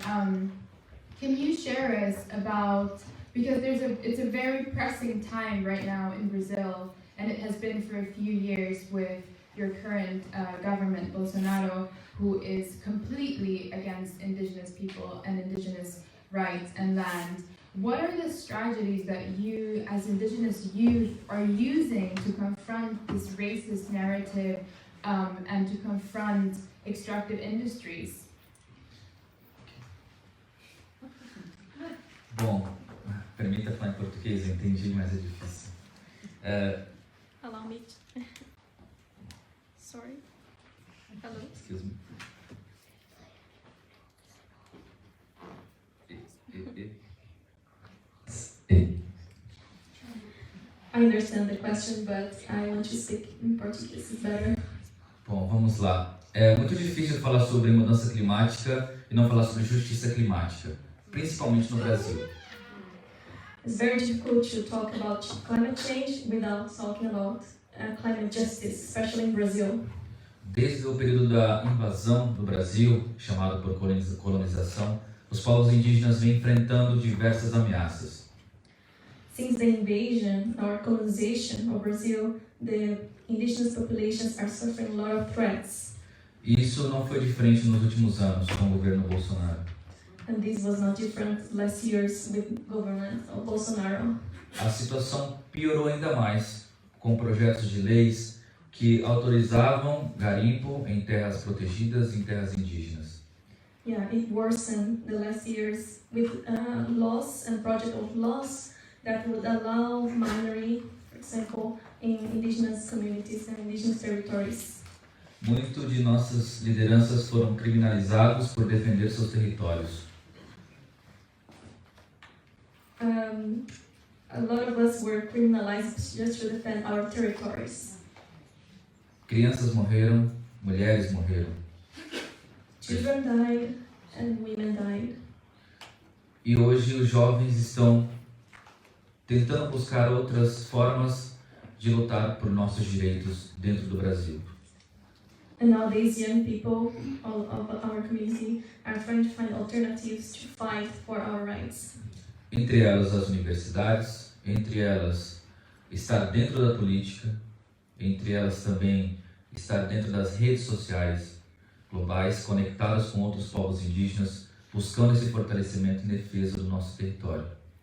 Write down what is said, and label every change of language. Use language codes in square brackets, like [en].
[en] Can you share us about, because it's a very pressing time right now in Brazil, and it has been for a few years with your current government, Bolsonaro, who is completely against indigenous people and indigenous rights and land. What are the strategies that you, as indigenous youth, are using to confront this racist narrative and to confront extractive industries? [pt] Bom, permita falar em português, eu entendi, mas é difícil. [en] Allow me. Sorry. Hello. Excuse me. I understand the question, but I want to speak in Portuguese better. [pt] Bom, vamos lá. É muito difícil falar sobre mudança climática e não falar sobre justiça climática, principalmente no Brasil. [en] It's very difficult to talk about climate change without talking about climate justice, especially in Brazil. [pt] Desde o período da invasão do Brasil, chamado por colonização, os povos indígenas vêm enfrentando diversas ameaças. [en] Since the invasion or colonization of Brazil, the indigenous populations are suffering a lot of threats. [pt] E isso não foi diferente nos últimos anos com o governo Bolsonaro. [en] And this was not different last years with government of Bolsonaro. [pt] A situação piorou ainda mais com projetos de leis que autorizavam garimpo em terras protegidas e em terras indígenas. [en] Yeah, it worsened the last years with laws and project of laws that would allow mining, for example, in indigenous communities and indigenous territories. [pt] Muito de nossas lideranças foram criminalizados por defender seus territórios. [en] A lot of us were criminalized just to defend our territories. [pt] Crianças morreram, mulheres morreram. [en] Children died and women died. [pt] E hoje os jovens estão tentando buscar outras formas de lutar por nossos direitos dentro do Brasil. [en] And nowadays, young people, all of our community, are trying to find alternatives to fight for our rights. [pt] Entre elas as universidades, entre elas estar dentro da política, entre elas também estar dentro das redes sociais globais, conectadas com outros povos indígenas, buscando esse fortalecimento em defesa do nosso território.